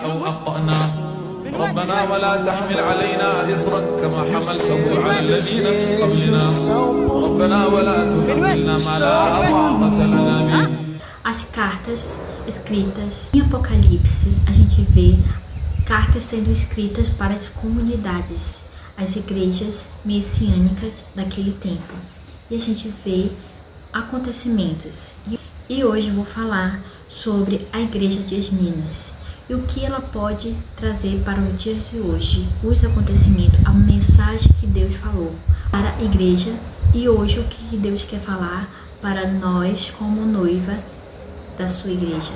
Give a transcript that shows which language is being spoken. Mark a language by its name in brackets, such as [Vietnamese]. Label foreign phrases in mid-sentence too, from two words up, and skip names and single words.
[Arabic] أو أخطأنا ربنا ولا تحمل علينا إصرا كما حملته على الذين من قبلنا ربنا ولا تحملنا ما لا طاقة لنا به. [Portuguese] As cartas escritas em Apocalipse, a gente vê cartas sendo escritas para as comunidades, as igrejas messiânicas daquele tempo. E a gente vê acontecimentos. E hoje eu vou falar sobre a igreja de Esminas e o que ela pode trazer para os dias de hoje, os acontecimentos, a mensagem que Deus falou para a igreja e hoje o que Deus quer falar para nós como noiva da sua igreja.